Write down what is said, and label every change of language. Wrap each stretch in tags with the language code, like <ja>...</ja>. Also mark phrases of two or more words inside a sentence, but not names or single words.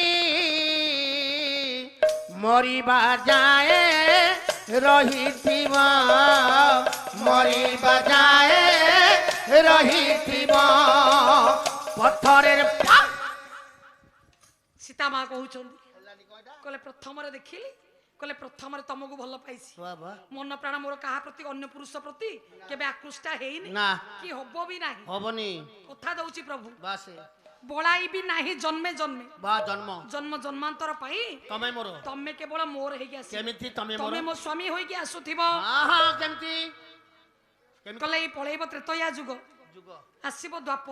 <or>ମରିବା ଜାଏ ରହିଥିବ ମରିବା ଜାଏ ରହିଥିବ ପତ୍ଥରେର ସୀତା ମାଁ କହଉଛନ୍ତି କହଲେ ପ୍ରଥମ ରେ ଦେଖିଲି କହଲେ ପ୍ରଥମ ରେ ତମକୁ ଭଲ ପାଇସି ମନ ପ୍ରାଣ ମୋର କାହା ପ୍ରତି ଅନ୍ୟ ପୁରୁଷ ପ୍ରତି କେବେ ଆକୃଷ୍ଟ ହେଇନି ना କି ହବୋ ଭି ନାହିଁ हबनी କଥା ଦଉଛି ପ୍ରଭୁ बासे ବଳାଇ ଭି ନାହିଁ ଜନ୍ମେ ଜନ୍ମେ ବା ଜନ୍ମ ଜନ୍ମ ଜନ୍ମାନ୍ତର ପାଇଁ ତମେ ମୋର ତମେ କେବଳ ମୋର ହେଇ ଆସି କେମିତି ତମେ ମୋର ତମେ ମୋ ସ୍ୱାମୀ ହୋଇ କି ଆସୁଥିବ केमिति କହଲେ ଏ ପଳେଇବ ତ୍ରେତୟା ଯୁଗ ଆସିବ ଦ୍ୱାପର</or>